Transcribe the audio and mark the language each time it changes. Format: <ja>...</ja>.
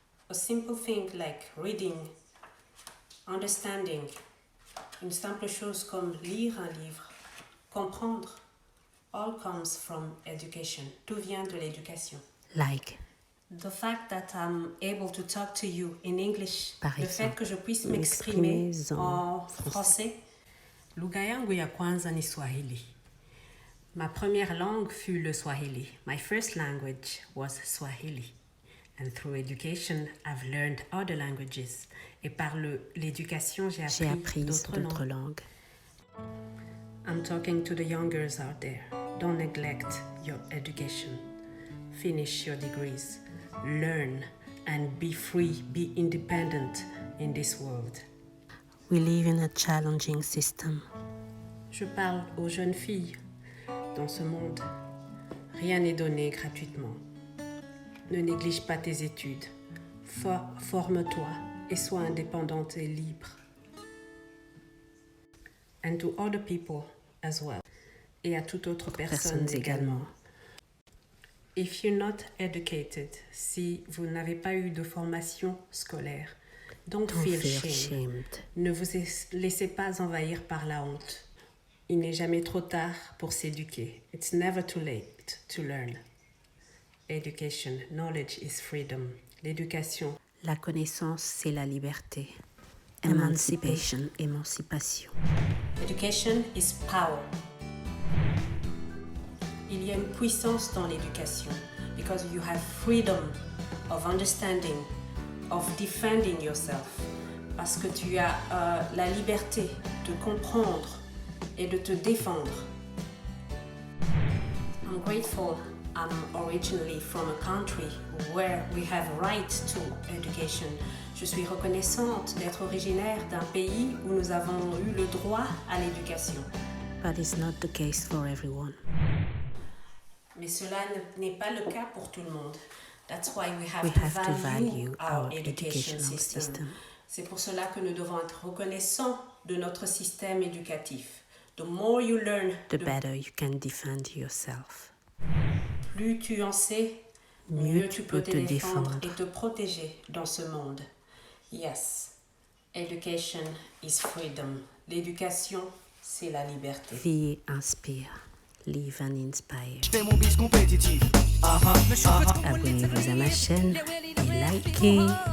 <en>A simple thing like reading, understanding.</en> <fr>Une simple chose comme lire un livre, comprendre.</fr> <en>All comes from education.</en> <fr>Tout vient de l'éducation.</fr> <en>Like. The fact that I'm able to talk to you in English,</en> <fr>le fait que je puisse m'exprimer en français.</fr> <sw>Lugha yangu ya kwanza ni Swahili.</sw> <fr>Ma première langue fut le Swahili.</fr> <en>My first language was Swahili. And through education, I've learned other languages.</en> <fr>Et par l'éducation, j'ai appris d'autres langues.</fr> <en>I'm talking to the young girls out there. Don't neglect your education. Finish your degrees. Learn and be free, be independent in this world. We live in a challenging system.</en> <fr>Je parle aux jeunes filles. Dans ce monde, rien n'est donné gratuitement. Ne néglige pas tes études. Forme-toi et sois indépendante et libre.</fr> <en>and to other people as well.</en> <fr>Et à toute autre personne également.</fr> <en>If you're not educated,</en> <fr>si vous n'avez pas eu de formation scolaire,</fr> <en>don't feel shamed.</en> <fr>Ne vous laissez pas envahir par la honte. Il n'est jamais trop tard pour s'éduquer.</fr> <en>It's never too late to learn. Education, knowledge is freedom.</en> <fr>L'éducation. La connaissance, c'est la liberté.</fr> <en>Emancipation, émancipation. Education is power.</en> <fr>Il y a une puissance dans l'éducation</fr> <en>because you have freedom of understanding, of defending yourself.</en> <fr>Parce que tu as la liberté de comprendre et de te défendre.</fr> <en>I'm grateful I'm originally from a country where we have right to education.</en> <fr>Je suis reconnaissante d'être originaire d'un pays où nous avons eu le droit à l'éducation.</fr> <en>But it's not the case for everyone.</en> <fr>Mais cela n'est pas le cas pour tout le monde.</fr> <en>That's why we have to value our educational system.</en> <fr>C'est pour cela que nous devons être reconnaissants de notre système éducatif.</fr> <en>The more you learn, the better you can defend yourself.</en> <fr>Plus tu en sais, mieux tu peux te défendre et te protéger dans ce monde.</fr> <en>Yes, education is freedom.</en> <fr>L'éducation, c'est la liberté. Vie inspire.</fr> <en>Live and inspire.</en> <fr>Abonnez-vous à ma chaîne et likez.</fr>